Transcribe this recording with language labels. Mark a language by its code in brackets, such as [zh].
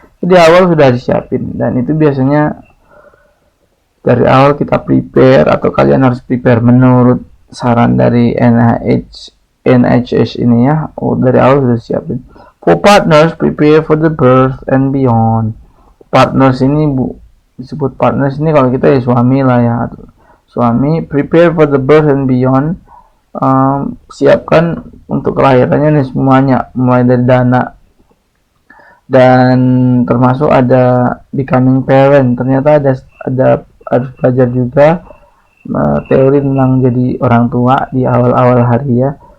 [id] Jadi awal sudah disiapin, dan itu biasanya dari awal kita prepare, atau kalian harus prepare menurut saran dari NHS ini ya. Dari awal sudah disiapin. [en] For partners, prepare for the birth and beyond. [id] Partners ini disebut partners ini kalau kita ya suami lah ya, suami. [en] Prepare for the birth and beyond. [id] Siapkan untuk kelahirannya nih semuanya, mulai dari dana, dan termasuk ada [en] becoming parent. [id] Ternyata ada harus belajar juga teori tentang jadi orang tua di awal-awal hari ya.